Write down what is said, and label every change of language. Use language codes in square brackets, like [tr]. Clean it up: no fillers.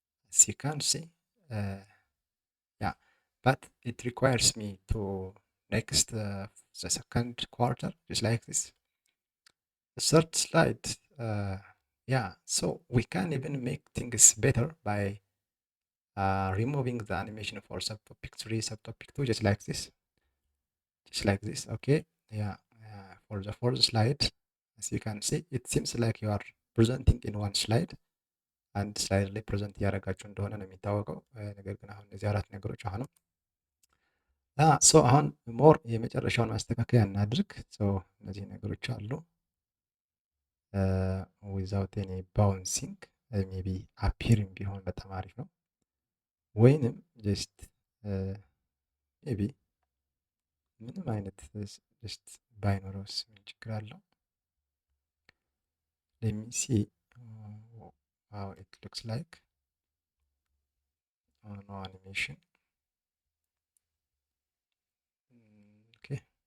[en] As you can see, yeah, but it requires me to next the second quarter, just like this. The third slide, yeah, so we can even make things better by removing the animation for subtopic 3, subtopic 2, just like this. Okay, yeah, for the fourth slide, as you can see, it seems like you are presenting in one slide, [am] አንድ ስላይድ ላይ ፕሬዘንት እያደረጋችሁ እንደሆነ ነው የሚታወቀው። ነገር ግን አሁን እነዚህ አራት ነገሮች አሁንም አሁን ሞር የመጨረሻውን ማስተካከያ እናድርግ። እነዚህ ነገሮች አሉ ዊዛውት ኤኒ ባውንሲንግ ሜቢ አፒሪንግ ቢሆን በጣም አሪፍ ነው። ወይንም ጀስት ሜቢ ምንም አይነት ጀስት ባይኖረውስ ምን ችግር አለው? [en] let me see how it looks like. No animation. Okay.